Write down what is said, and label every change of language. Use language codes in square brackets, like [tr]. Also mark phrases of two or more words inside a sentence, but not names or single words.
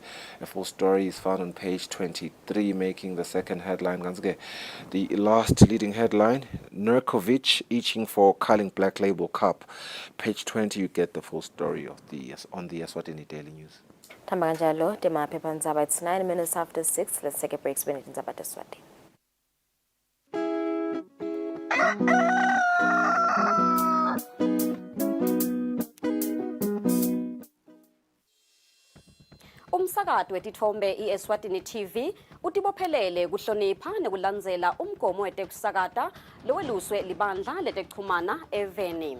[en] A full story is found on page 23, making the second headline. The last leading headline, Nurkovic itching for Carling Black Label Cup. Page 20, you get the full story of on the Eswatini Daily News. Tambanjalo, Dema Pepanzaba, it's 9 minutes after 6. Let's take a break. Spend it in Zabata Swati. [ss] Umsakazo wetithombe iEswatini TV utibophelele kuhlonipha nekulandzela umgomo wetekusakata loweluswe libandla letekuchumana eveni.